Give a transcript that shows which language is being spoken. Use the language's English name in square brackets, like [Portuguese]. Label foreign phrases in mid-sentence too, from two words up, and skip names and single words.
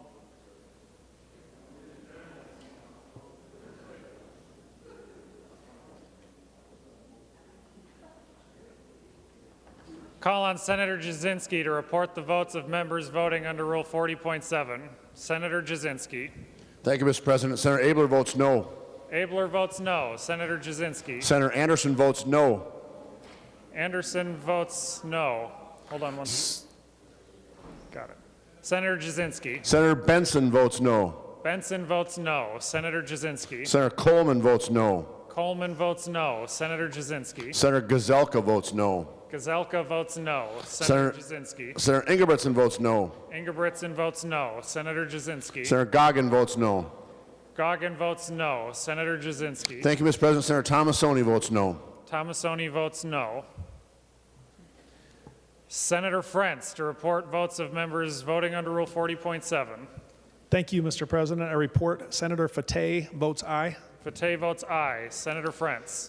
[English] Call on Senator Jasinski to report the votes of members voting under Rule 40.7. Senator Jasinski. Thank you, Mr. President. Senator Abler votes no. Abler votes no. Senator Jasinski. Senator Anderson votes no. Anderson votes no. Hold on one second. Got it. Senator Jasinski. Senator Benson votes no. Benson votes no. Senator Jasinski. Senator Coleman votes no. Coleman votes no. Senator Jasinski. Senator Gazelka votes no. Gazelka votes no. Senator Jasinski. Senator Ingebrigtsen votes no. Ingebrigtsen votes no. Senator Jasinski. Senator Goggin votes no. Goggin votes no. Senator Jasinski. Thank you, Mr. President. Senator Tomasoni votes no. Tomasoni votes no. Senator Frentz to report votes of members voting under Rule 40.7. Thank you, Mr. President. I report Senator Fateh votes aye. Fateh votes aye. Senator Frentz.